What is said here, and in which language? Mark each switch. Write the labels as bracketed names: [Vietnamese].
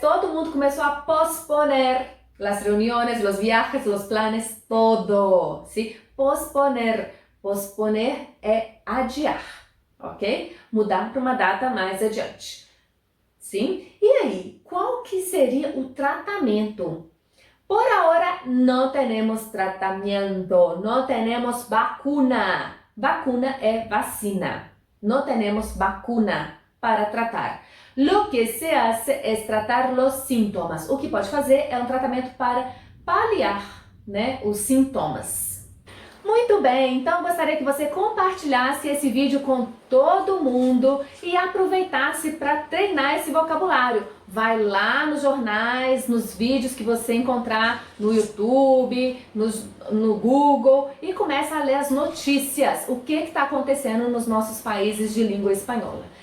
[Portuguese] Todo mundo começou a posponer as reuniões, os viajes, os planos, todo. [Spanish] ¿Sí? Posponer. [Portuguese] Posponer é adiar, ok? Mudar para uma data mais adiante. Sim? E aí, qual que seria o tratamento? [Spanish] Por ahora no tenemos tratamiento, no tenemos vacuna. Vacuna [Portuguese] é vacina. [Spanish] No tenemos vacuna para tratar. Lo que se hace es tratar los síntomas. [Portuguese] O que pode fazer é um tratamento para paliar, né, os sintomas. Muito bem, então gostaria que você compartilhasse esse vídeo com todo mundo e aproveitasse para treinar esse vocabulário. Vai lá nos jornais, nos vídeos que você encontrar no YouTube, no Google e começa a ler as notícias, o que está acontecendo nos nossos países de língua espanhola.